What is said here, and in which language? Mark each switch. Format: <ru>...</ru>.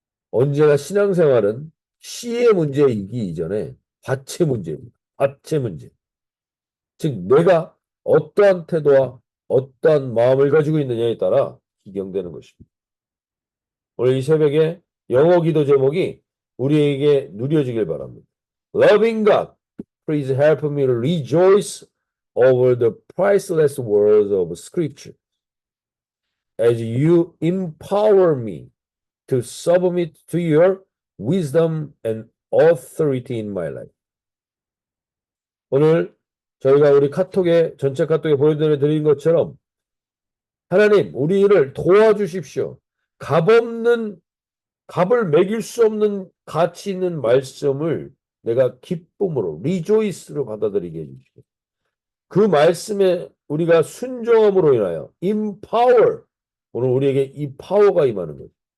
<ko>언제나 신앙생활은 씨의 문제이기 이전에 밭의 문제입니다. 밭의 문제. 즉 내가 어떠한 태도와 어떠한 마음을 가지고 있느냐에 따라 기경되는 것입니다. 오늘 이 새벽에 영어 기도 제목이 우리에게 누려지길 바랍니다.</ko> <en>Loving God, please help me to rejoice over the priceless words of Scripture as you empower me to submit to your wisdom and authority in my life.</en> <ko>오늘 저희가 우리 카톡에 전체 카톡에 보여드린 것처럼 하나님 우리를 도와주십시오. 값을 매길 수 없는 가치 있는 말씀을 내가 기쁨으로 리조이스로 받아들이게 해주시고 그 말씀에 우리가 순종함으로 인하여 empower 오늘 우리에게 이 파워가 임하는 거죠.</ko>